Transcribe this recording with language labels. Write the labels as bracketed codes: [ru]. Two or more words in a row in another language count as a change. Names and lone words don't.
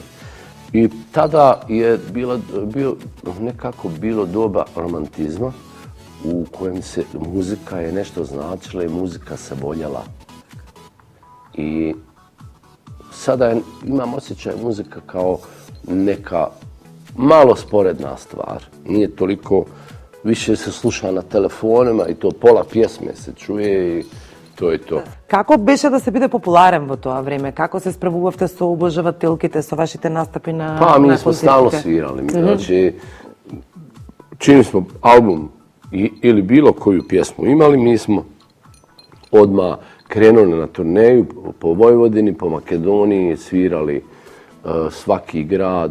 [bs] I tada je nekako bilo doba romantizma u kojem se muzika je nešto značila i muzika se voljela. I sada imam osjećaj muzika kao neka malo sporedna stvar. Nije toliko, više se sluša na telefonima i to pola pjesme se čuje i to je to. [mk] Како беше да се биде популарен во тоа време? Како се справувавте со обожавателките, со вашите настапи на [bs] Pa mi [mk] на [bs] smo stalno [mk] концертите? [bs] svirali. Znači, čim smo album ili bilo koju pjesmu imali, mi smo odmah krenuli na turneju po Vojvodini, po Makedoniji, svirali svaki grad.